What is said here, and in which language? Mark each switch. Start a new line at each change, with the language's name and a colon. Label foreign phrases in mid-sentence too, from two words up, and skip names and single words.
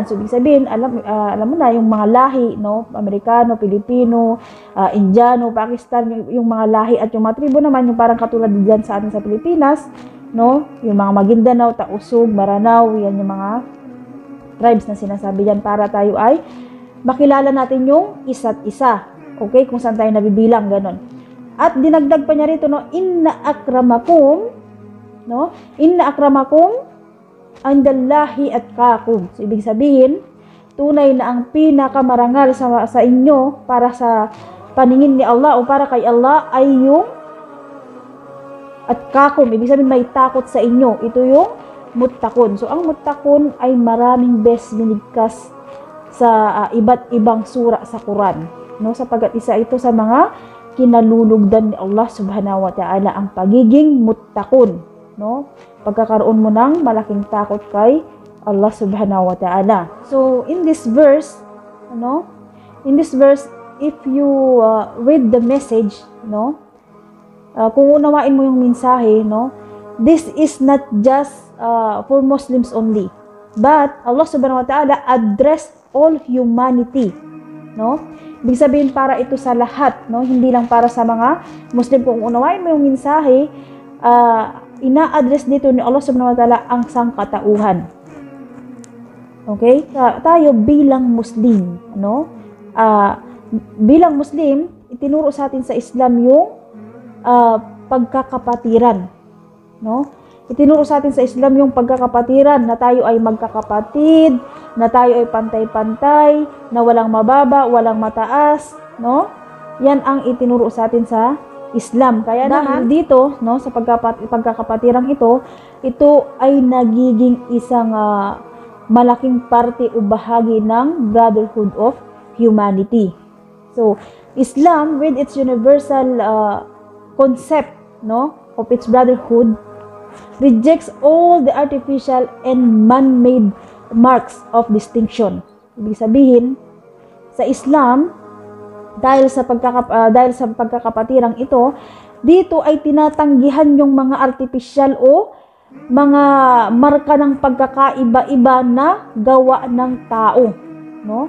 Filipino: So, ibig sabihin, alam mo na, yung mga lahi, no, Amerikano, Pilipino, Indiano, Pakistan, yung mga lahi at yung mga tribo naman, yung parang katulad diyan sa atin sa Pilipinas, no, yung mga Maguindanao, Tausug, Maranao, yan yung mga tribes na sinasabi diyan, para tayo ay makilala natin yung isa't isa. Okay, kung saan tayo nabibilang, ganon. At dinagdag pa niya rito, no,
Arabic: إن أكرمكم, no, إن أكرمكم عند الله أتقاكم.
Filipino: So, ibig sabihin, tunay na ang pinakamarangal sa inyo para sa paningin ni Allah o para kay Allah ay yung atqakum. Ibig sabihin, may takot sa inyo. Ito yung muttaqun. So, ang muttaqun ay maraming beses binigkas sa iba't ibang sura sa Quran, no? Sapagkat isa ito sa mga kinalulugdan ni Allah
Arabic: سبحانه وتعالى,
Filipino: ang pagiging muttaqun, no? Pagkakaroon mo ng malaking takot kay Allah
Arabic: سبحانه وتعالى.
English: So, in this verse, no? In this verse, if you read the message, no?
Filipino: Kung unawain mo yung mensahe, no?
English: This is not just for Muslims only, but Allah
Arabic: سبحانه وتعالى
English: addressed all humanity, no?
Filipino: Ibig sabihin, para ito sa lahat, no? Hindi lang para sa mga Muslim. Kung unawain mo yung mensahe, ina-address dito ni Allah
Arabic: سبحانه وتعالى
Filipino: ang sangkatauhan. Okay? Tayo bilang Muslim, no? Bilang Muslim, itinuro sa atin sa Islam yung pagkakapatiran, no? Itinuro sa atin sa Islam yung pagkakapatiran, na tayo ay magkakapatid, na tayo ay pantay-pantay, na walang mababa, walang mataas, no? Yan ang itinuro sa atin sa Islam. Kaya naman dito, no, sa pagkakapatirang ito ay nagiging isang malaking parte o bahagi ng
English: brotherhood of humanity. So, Islam with its universal concept, no, of its brotherhood rejects all the artificial and man-made marks of distinction.
Filipino: Ibig sabihin, sa Islam, dahil sa pagkakapatirang ito, dito ay tinatanggihan yung mga artificial o mga marka ng pagkakaiba-iba na gawa ng tao, no?